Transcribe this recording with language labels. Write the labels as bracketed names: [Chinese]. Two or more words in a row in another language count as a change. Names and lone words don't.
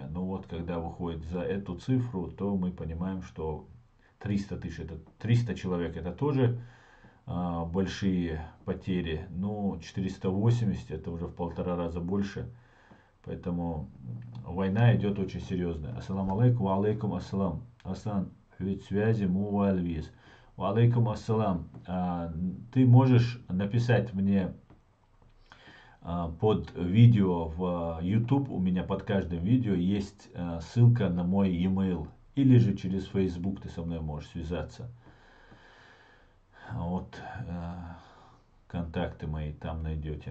[Russian] Но вот когда выходит за эту цифру, то мы понимаем, что 300 человек это тоже большие потери. Но 480 это уже в 1,5 раза больше. Поэтому война идет очень серьезная. [Arabic] السلام عليكم، وعليكم السلام. [Russian] Асан, ведь связи мувальвиз. [Arabic] وعليكم السلام. [Russian] Ты можешь написать мне под видео в YouTube, у меня под каждым видео есть ссылка на мой e-mail, или же через Facebook ты со мной можешь связаться. Вот контакты мои там найдете.